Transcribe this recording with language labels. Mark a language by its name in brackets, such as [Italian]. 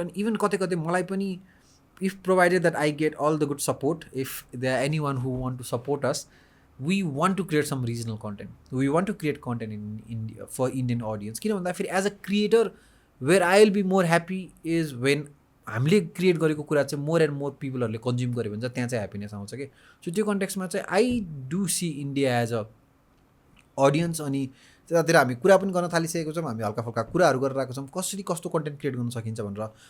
[Nepali] अनि इभन कतै कतै मलाई पनि [English] If provided that I get all the good support, if there are any one who want to support us, we want to create some regional content. We want to create content in India for Indian audience. [Nepali] किन भन्दाखेरि [English] as a creator where I will be more happy is when [Nepali] हामीले create गरेको कुरा चाहिँ [English] more and more [Nepali] पिपलहरूले consume गर्यो भने चाहिँ त्यहाँ चाहिँ ह्याप्पिनेस आउँछ कि. सो त्यो कन्टेक्स्टमा चाहिँ [English] I do see India as a audience. [Nepali] अनि त्यतातिर हामी कुरा पनि गर्न थालिसकेको छौँ, हामी हल्का फल्का कुराहरू गरिरहेको छौँ कसरी कस्तो कन्टेन्ट क्रिएट गर्न सकिन्छ भनेर.